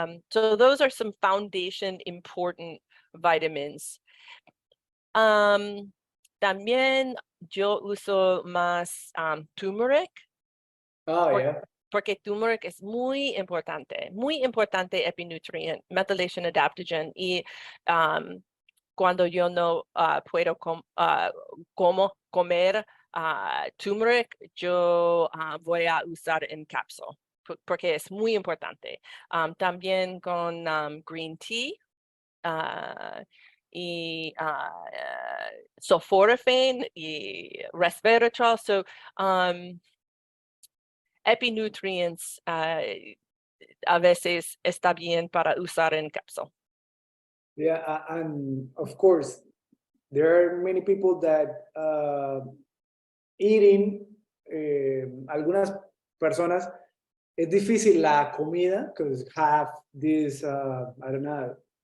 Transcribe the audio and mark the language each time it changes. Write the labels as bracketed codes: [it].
[en] So those are some foundation important vitamins. [es] También yo uso más turmeric. [en] Oh, yeah. [es] Porque turmeric es muy importante epinutrient, methylation adaptogen. Y cuando yo no puedo comer turmeric, yo voy a usar en cápsula, porque es muy importante. También con green tea y sulforaphane y resveratrol. So epinutrients a veces está bien para usar en cápsula. [en] Yeah, and of course, there are many people that eating, [es] algunas personas, es difícil la comida [en] because have this, I don't know,